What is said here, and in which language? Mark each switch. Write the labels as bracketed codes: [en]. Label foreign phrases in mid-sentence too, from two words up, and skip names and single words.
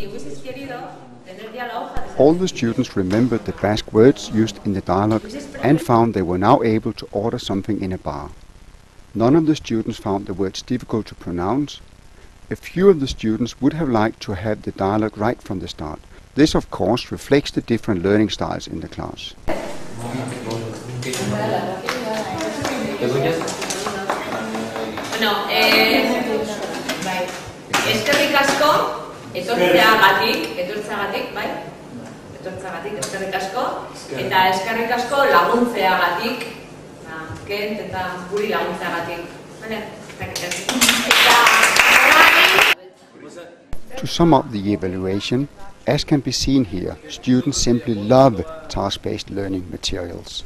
[en] All the students remembered the Basque words used in the dialogue and found they were now able to order something in a bar. None of the students found the words difficult to pronounce. A few of the students would have liked to have the dialogue right from the start. This, of course, reflects the different learning styles in the class. [eu] Eskerrik asko, etortzeagatik, bai? Etortzeagatik, eskerrik asko, eta eskerrik asko laguntzeagatik, Kent eta guri laguntzeagatik. [en] To sum up the evaluation, as can be seen here, students simply love task-based learning materials.